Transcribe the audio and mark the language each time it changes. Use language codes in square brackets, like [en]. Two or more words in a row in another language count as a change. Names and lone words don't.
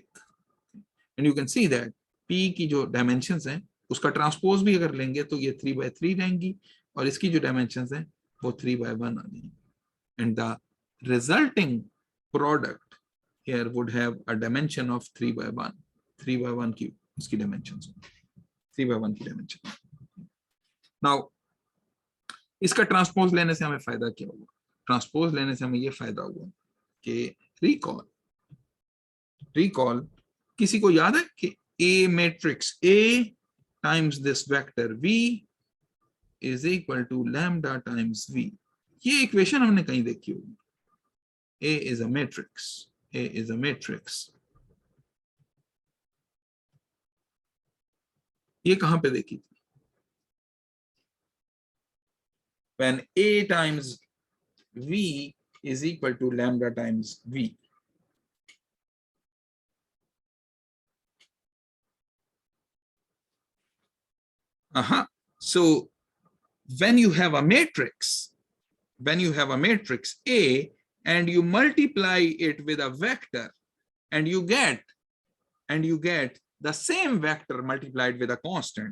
[en] and you can see that [hi] p की जो डायमेंशंस हैं उसका ट्रांसपोज भी अगर लेंगे तो ये 3/3 रहेंगी और इसकी जो डायमेंशंस हैं वो 3/1 आ जाएंगी. [en] एंड द resulting product here would have a dimension of 3/1. [hi] 3/1 की इसकी dimensions. 3/1 की dimension. Now इसका ट्रांसपोज लेने से हमें फायदा क्या हुआ? ट्रांसपोज लेने से हमें ये फायदा हुआ कि recall किसी को याद है कि [en] A matrix A times this vector V is equal to lambda times V. [hi] ये इक्वेशन हमने कहीं देखी होगी, [en] A is a matrix, A is a matrix. [hi] ये कहां पे देखी थी? [en] When A times V is equal to lambda times V. So when you have a matrix, A and you multiply it with a vector and you get the same vector multiplied with a constant.